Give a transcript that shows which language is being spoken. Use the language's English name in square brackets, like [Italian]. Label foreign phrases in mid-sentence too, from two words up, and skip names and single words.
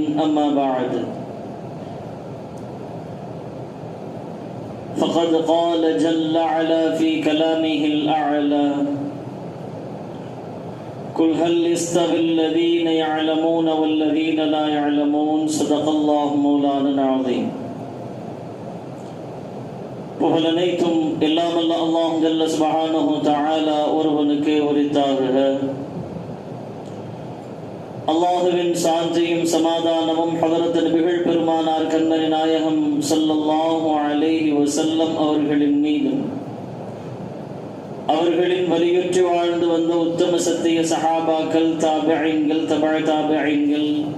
[Arabic] أما بعد فقد قال جل وعلا في كلامه الأعلى قل هل يستوي الذين يعلمون والذين لا يعلمون. صدق الله مولانا العظيم. [Tamil] புகழனைத்தும் எல்லாம் அல்ல அல்லாஹ் [Arabic] جل سبحانه تعالى [Tamil] ஒருவனுக்கே உரித்தாகுக. அல்லாஹுவின் சாந்தியும் சமாதானமும் ஹதரத் நபிகள் பெருமானார் கண்மணி நாயகம் [Arabic] صلى الله عليه وسلم [Tamil] அவர்களின் மீதும் அவர்களின் வலியுற்றி வாழ்ந்து வந்த உத்தம சத்திய சஹாபாக்கள், தாபிஈன்கள், தபஅ தாபிஈன்கள்,